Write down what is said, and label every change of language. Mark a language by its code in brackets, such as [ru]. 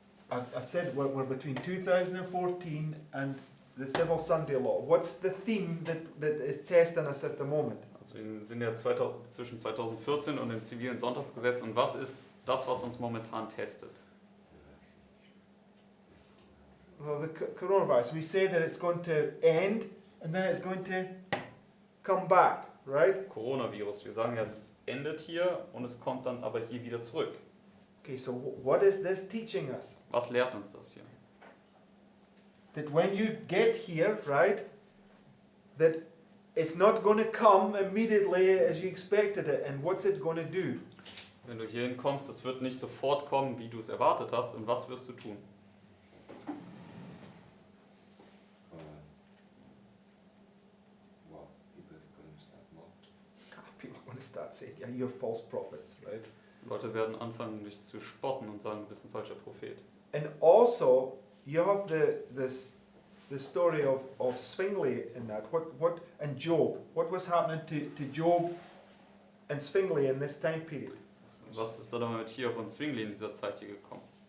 [en] I said we're between 2014 and the Civil Sunday Law. What's the theme that is testing us at the moment? [de] Also wir sind ja zwischen 2014 und dem zivilen Sonntagsgesetz und was ist das, was uns momentan testet? [en] Well, the coronavirus. We say that it's going to end and then it's going to come back, right? Coronavirus. [de] Wir sagen ja, es endet hier und es kommt dann aber hier wieder zurück. [en] Okay, so what is this teaching us? [de] Was lehrt uns das hier? [en] That when you get here, right, that it's not going to come immediately as you expected it. And what's it going to do? [de] Wenn du hierhin kommst, es wird nicht sofort kommen, wie du es erwartet hast. Und was wirst du tun? [en] People are going to start saying, yeah, you're false prophets, right? [de] Leute werden anfangen, dich zu spotten und sagen, du bist ein falscher Prophet. [en] And also, you have the story of Zwingli in that. What and Job. What was happening to Job and Zwingli in this time period? [de] Was ist da dann mit Hiob und Zwingli in dieser Zeit hier gekommen?